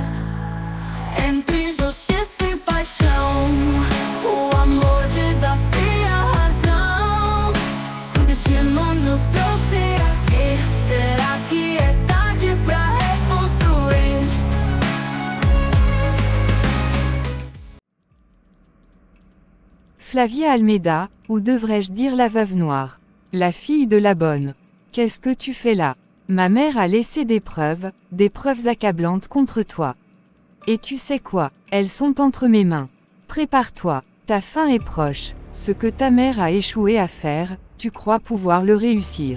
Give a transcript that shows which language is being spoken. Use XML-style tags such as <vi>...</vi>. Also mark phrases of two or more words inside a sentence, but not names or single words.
<pt>Entre justiça e paixão, o amor desafia a razão. Se o destino nos trouxe aqui, será que é tarde pra reconstruir?</pt> <fr>Flavia Almeida, ou devrais-je dire la veuve noire, la fille de la bonne. Qu'est-ce que tu fais là? Ma mère a laissé des preuves accablantes contre toi. Et tu sais quoi? Elles sont entre mes mains. Prépare-toi, ta fin est proche. Ce que ta mère a échoué à faire, tu crois pouvoir le réussir.</fr>